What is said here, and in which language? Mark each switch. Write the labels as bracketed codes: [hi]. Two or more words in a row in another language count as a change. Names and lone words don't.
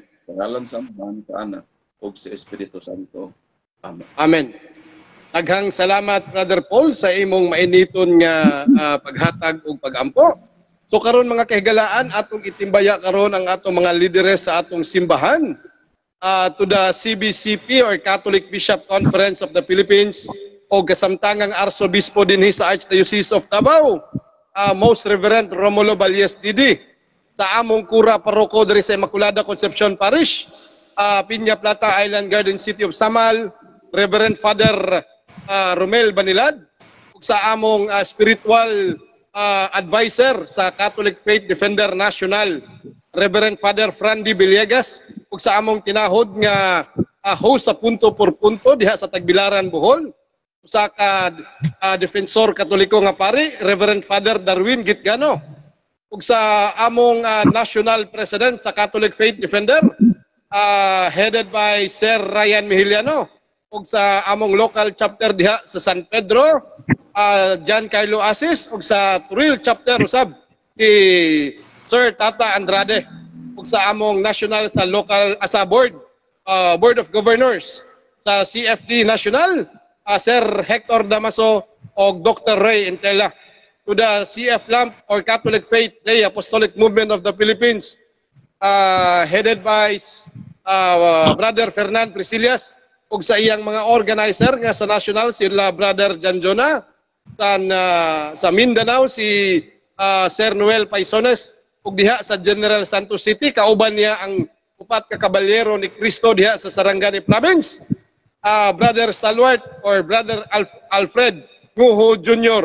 [ceb] Sa ngalan sa Amahan, sa Anak, ug sa Espiritu Santo. Amen. Amen. Daghang salamat Brother Paul sa imong mainiton nga paghatag ug pag-ampo. So karon mga kahigalaan, atong itimbaya karon ang atong mga lideres sa atong simbahan [en] to the [ceb] CBCP or Catholic Bishop Conference of the Philippines o kasamtangang Arsobispo dinhi sa Archdiocese of Davao, Most Reverend Romulo Balles Didi, sa among kura paroko diri sa Immaculada Concepcion Parish, Piña Plata Island Garden City of Samal, Reverend Father Romel Banilad, ug sa among [en] spiritual advisor [ceb] sa Catholic Faith Defender National, Reverend Father Frandy Villegas ug sa among tinahod nga host sa punto por punto diha sa Tagbilaran, Bohol. Usa ka defensor katoliko nga pari, Reverend Father Darwin Gitgano. Ug sa among national president sa Catholic Faith Defender, [en] headed by [ceb] Sir Ryan Mihiliano. Ug sa among local chapter diha sa San Pedro, John Carlo Asis. Ug sa Turil chapter usab si Sir Tata Andrade. Ug sa among national sa local sa Board of Governors sa CFD National, Sir Hector Damaso o Dr. Ray Intela. [en] To the [ceb] CF-LAMP or Catholic Faith Lay Apostolic Movement of the Philippines, [en] headed by [ceb] Brother Fernand Priscillas, ug sa iyang mga organizer nga sa national sila Brother Janjona, sa Mindanao si Sir Noel Paisones, ug diha sa General Santos City kauban niya ang upat ka kabalyero ni Cristo diha sa Sarangani Province, Brother Stalwart or Brother Alfred Nguho Jr.